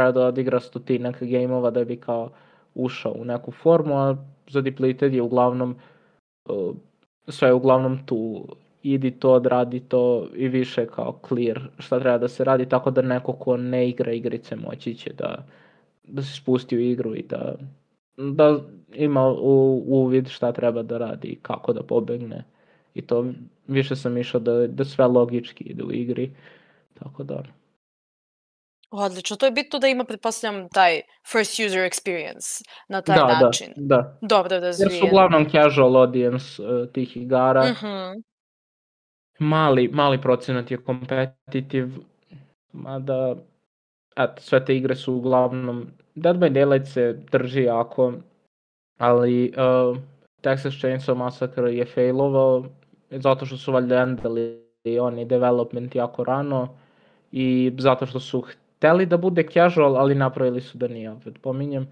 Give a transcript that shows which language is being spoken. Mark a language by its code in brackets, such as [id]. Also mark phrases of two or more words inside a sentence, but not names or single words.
[sr] treba da odigra 100 gameova da bi kao ušao u neku formu, a za Depleted je uglavnom sve je uglavnom tu, idi to, odradi to i više kao clear šta treba da se radi, tako da neko ko ne igra igrice moći će da se spusti u igru i da ima uvid šta treba da radi i kako da pobegne i to više sam išao da sve logički ide u igri, tako da. Odlično, to je bitno da ima, pretpostavljam, taj [en] first user experience [sr] na taj Da, način. da. Dobro Jer su razvijen. uglavnom [en] casual audience [sr] tih igara. Mhm. Mali procenat je competitive, mada eto, sve te igre su uglavnom, Dead by Daylight se drži jako, ali Texas Chainsaw Massacre je failovao zato što su valjda endali oni development jako rano i zato što su hteli da bude casual, ali napravili su da nije, opet pominjem.